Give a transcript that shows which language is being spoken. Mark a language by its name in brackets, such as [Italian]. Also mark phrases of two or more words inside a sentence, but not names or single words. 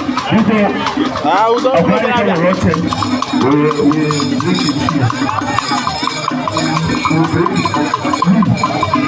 [Igbo] Biko, Ah, udo, ọ udo, bụrụ na udo. ị nwere oche, [English] we, we, we keep it here. We break it.